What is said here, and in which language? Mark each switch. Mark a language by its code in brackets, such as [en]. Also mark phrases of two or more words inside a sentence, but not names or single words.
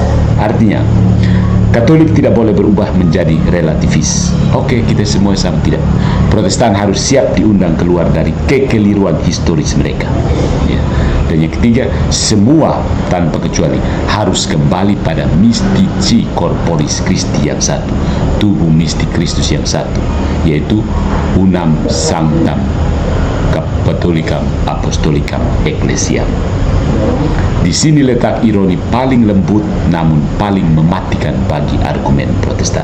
[id] Artinya, Katolik tidak boleh berubah menjadi relativis. Oke, kita semua sama, tidak. Protestan harus siap diundang keluar dari kekeliruan historis mereka. Ya. Dan yang ketiga, semua tanpa kecuali harus kembali pada [la] mystici corporis Christi [id] yang satu, tubuh mistik Kristus yang satu, yaitu [la] unam sanctam Catholicam Apostolicam Ecclesiam. [id] Di sini letak ironi paling lembut namun paling mematikan bagi argumen Protestan.